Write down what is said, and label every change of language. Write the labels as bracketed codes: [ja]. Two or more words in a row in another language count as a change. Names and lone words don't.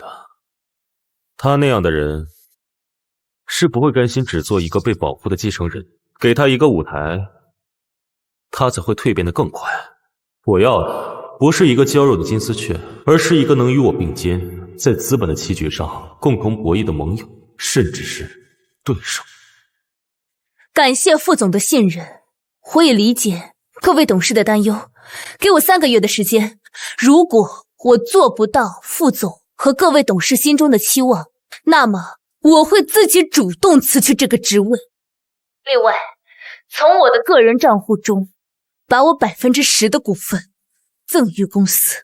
[zh] 她那樣的人是不會甘心只做一個被保護的繼承人，給她一個舞台，她才會蛻變得更快。我要的不是一個嬌弱的金絲雀，而是一個能與我並肩，在資本的棋局上共同博弈的盟友，甚至是對手。感謝副總的信任，我也理解各位董事的擔憂。給我3個月的時間，如果我做不到副總和各位董事心中的期望，那麼我會自己主動辭去這個職位。另外，從我的個人賬戶中，把我10%的股份贈予公司。